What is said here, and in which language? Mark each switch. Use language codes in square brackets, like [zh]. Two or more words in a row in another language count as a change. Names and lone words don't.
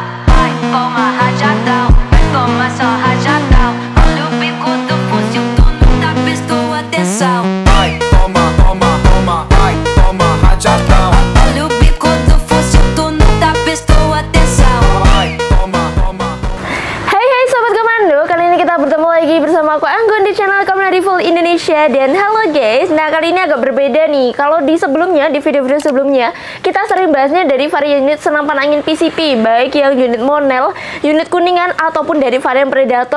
[pt] Vai, toma rajadão, vai tomar só rajadão. Olha o bico do fuzil, tu nunca prestou atenção. Vai, toma, toma, toma, vai, toma rajadão. Olha o bico do fuzil, tu nunca prestou atenção. Vai, toma, toma. [id] Hai Sobat Komando, kali ini kita bertemu lagi bersama aku Anggun di channel Komando Full Indonesia. Dan halo guys, nah kali ini agak berbeda nih. Kalau di sebelumnya, di video-video sebelumnya, kita sering bahasnya dari varian unit senapan angin PCP, baik yang unit Monel, unit Kuningan, ataupun dari varian Predator.